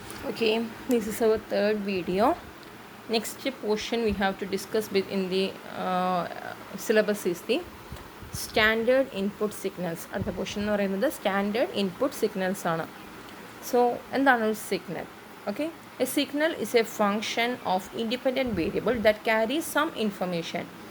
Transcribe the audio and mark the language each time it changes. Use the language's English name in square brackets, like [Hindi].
[English] Okay, this is our third video. Next portion we have to discuss in the syllabus is the standard input signals. [Malayalam] അടുത്ത portion എന്ന് പറയുന്നത് standard input signals ആണ്. So എന്താണ് ഒരു signal? [English] Okay, a signal is a function of independent variable that carries some information.